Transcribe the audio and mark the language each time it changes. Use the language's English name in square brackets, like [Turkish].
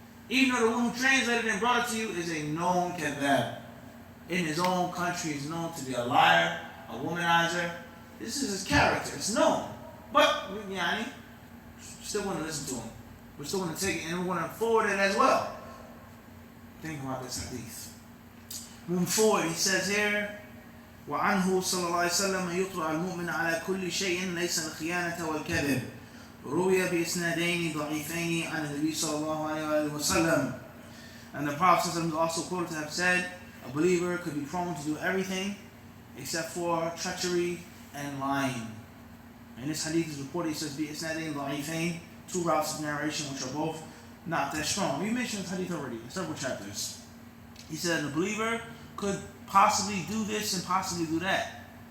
[English] Even though the one who translated and brought it to you is a known kadhab. In his own country, he's known to be a liar, a womanizer. This is his character. It's known. But, yani, still want to listen to him. We're still going to take it and we're going to forward it as well. Think about this hadith. Moving forward, he says here, [Arabic] وعنه صلى الله عليه وسلم يطلع المؤمن على كل شيء ليس الخيانة والكذب. روي بإسنادين ضعيفين عن النبي صلى الله عليه وسلم. [English] And the Prophet is also quoted to have said, a believer could be prone to do everything except for treachery and lying. And this hadith is reported, he says, [Arabic] بإسنادين ضعيفين, [English] two routes of narration which are both not that strong. We mentioned this hadith already in several chapters. He said a believer could possibly do this and possibly do that.